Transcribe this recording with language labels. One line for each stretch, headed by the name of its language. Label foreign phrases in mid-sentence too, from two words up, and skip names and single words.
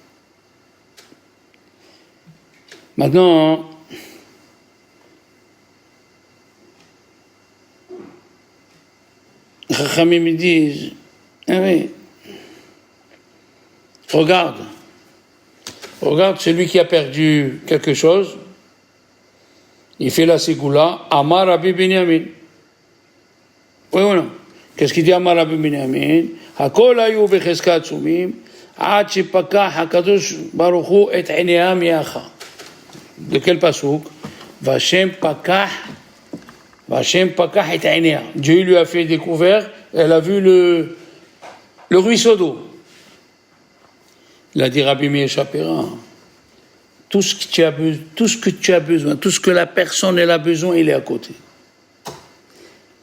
French: Maintenant, Chachamim me disent, ah oui, regarde celui qui a perdu quelque chose, il fait la ségoula,
Hebrew: אמר רבי בנימין.
French: Oui ou non? Qu'est-ce qu'il dit Amar Rabbi Binyamin?
Hebrew: הכל היו בחזקת סומים, עד שפקח הקדוש ברוך הוא את עיניהם יחד.
French: De quel pasouk?
Hebrew: והשם פקח את עיניהם.
French: Dieu lui a fait découvert, elle a vu le ruisseau d'eau. Il a dit Rabbi Meir Shapira, tout ce que tu as besoin, tout ce que la personne elle a besoin, il est à côté.